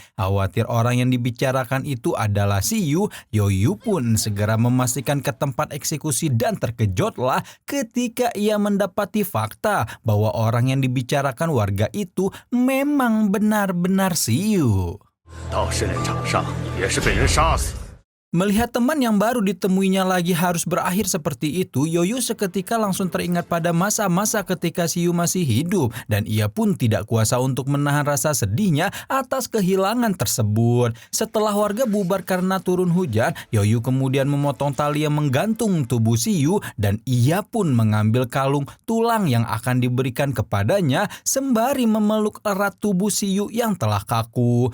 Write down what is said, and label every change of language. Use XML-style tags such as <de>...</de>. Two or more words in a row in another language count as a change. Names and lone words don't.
<id>Khawatir orang yang dibicarakan itu adalah Siyu, Yoyu pun segera memastikan ke tempat eksekusi dan terkejutlah ketika ia mendapati fakta bahwa orang yang dibicarakan warga itu memang benar-benar Siyu.</id> <zh>到神人场上也是被人杀死。</zh> <id>Melihat teman yang baru ditemuinya lagi harus berakhir seperti itu, Yoyu seketika langsung teringat pada masa-masa ketika Siyu masih hidup dan ia pun tidak kuasa untuk menahan rasa sedihnya atas kehilangan tersebut. Setelah warga bubar karena turun hujan, Yoyu kemudian memotong tali yang menggantung tubuh Siyu dan ia pun mengambil kalung tulang yang akan diberikan kepadanya sembari memeluk erat tubuh Siyu yang telah kaku.</id>